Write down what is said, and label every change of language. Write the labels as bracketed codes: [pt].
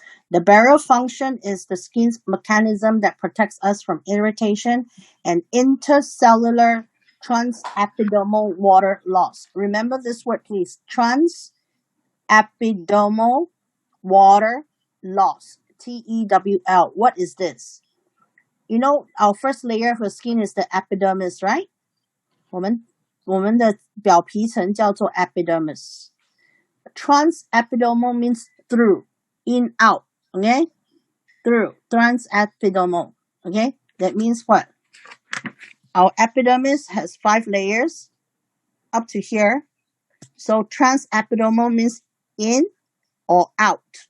[en] The barrier function is the skin's mechanism that protects us from irritation and intercellular transepidermal water loss. Remember this word, please. Transepidermal water loss. TEWL. What is this? You know, our first layer of the skin is the epidermis, right? [zh] 我们的表皮层叫做 epidermis. [en] Transepidermal means through, in, out. Okay? Through. Transepidermal. Okay? That means what? Our epidermis has 5 layers up to here. So transepidermal means in or out.